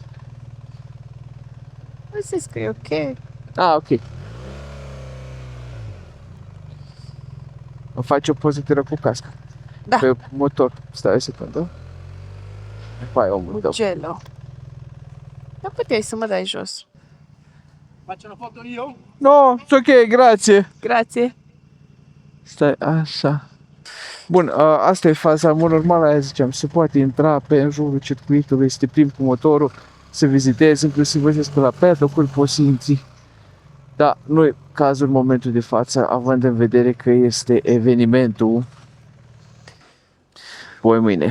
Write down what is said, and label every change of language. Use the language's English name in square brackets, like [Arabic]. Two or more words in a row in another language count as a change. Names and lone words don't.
[Romanian] Am zis că e ok. Ah, ok. Îmi faci o poză tără cu casca. Da. Pe motor. Stai o secundă. Hai, omul tău. Mugello. Da, puteai să mă dai jos. [Italian] Faccio una foto io? [English] No, it's ok, grazie. [Romanian] Grație. Stai, așa. Bun, asta e faza, în mod normal, aia ziceam, se poate intra pe în jurul circuitului, să te plimbi cu motorul, să vizitezi, inclusiv văzesc pe la paddock-uri, poți să intri. Dar nu e cazul în momentul de față, având în vedere că este evenimentul voi mâine.